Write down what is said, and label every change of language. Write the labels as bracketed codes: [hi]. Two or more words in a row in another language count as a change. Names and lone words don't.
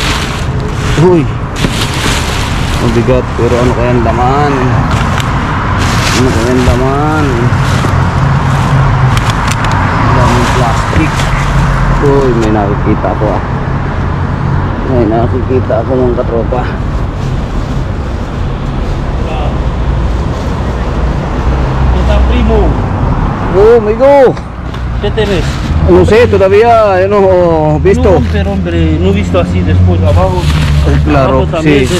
[tl] Uy, mabigat pero ano kayang laman? Daming plastic. Uy, may nakikita ko mga katropa. [es] Está primo. Oh, amigo. ¿Qué tenés? No sé, todavía no he visto. No, pero hombre, no he visto así después abajo. Claro, Abajo también sí,